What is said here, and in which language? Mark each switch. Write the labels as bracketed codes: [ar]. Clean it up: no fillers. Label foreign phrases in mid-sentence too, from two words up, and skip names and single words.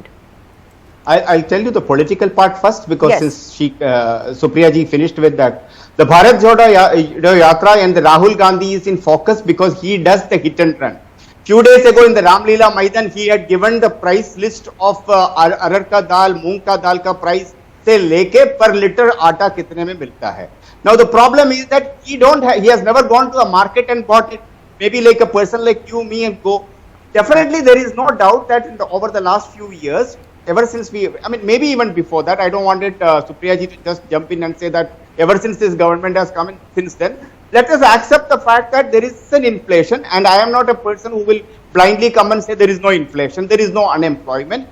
[en] I'll tell you the political part first, because Yes. since Supriya ji finished with that. The Bharat Jodo Yatra and the Rahul Gandhi is in focus because he does the hit and run. Few days ago in the Ramlila Maidan, he had given the price list of [hi] अरहर का दाल, मूंग का दाल का price से लेके [en] per liter [hi] आटा कितने में मिलता है. [en] Now the problem is that he has never gone to a market and bought it. Maybe like a person like you, me and go. Definitely there is no doubt that over the last few years, ever since maybe even before that, I don't want it Supriya ji to just jump in and say that ever since this government has come in since then, let us accept the fact that there is an inflation, and I am not a person who will blindly come and say there is no inflation, there is no unemployment.